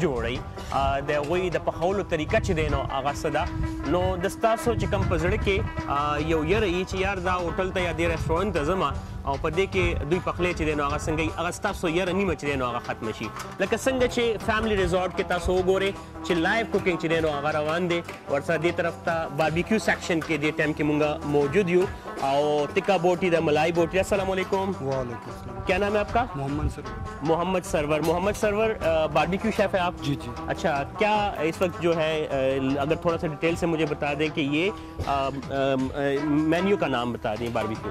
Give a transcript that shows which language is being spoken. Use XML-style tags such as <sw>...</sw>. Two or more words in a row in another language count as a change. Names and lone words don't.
<ps>جوړوي د هغوی د پخولو طریقه چې دی نو هغه څه ده نو د ستاسو چې کوم په زړه کې یو یره وي چې یار دا هوټل ته یا دې ریسټورنټ ته ځمه او په دې کې دوی پخلی چې دی نو هغه څنګه وي هغه ستاسو یره نیمه چې دی نو هغه ختمه شي لکه څنګه چې فیملی ریزورټ کې تاسو وګورئ چې لایف کوکینګ چې دی نو هغه روان دی ورسره دې طرف ته باربیکیو سیکشن کې دې ټایم کې مونږ موجود یو और टिक्का बोटी द मलाई बोटी।</ps> <ur>السلام علیکم. وعلیکم السلام. کیا نام ہے آپ کا? मोहम्मद सरवर। मोहम्मद सरवर। محمد سرور باربی کیو شیف ہے آپ? جی جی. اچھا، کیا اس وقت جو ہے اگر تھوڑا سا ڈیٹیل سے مجھے بتا دیں کہ یہ مینیو کا نام بتا دیں باربی کیو.</ur>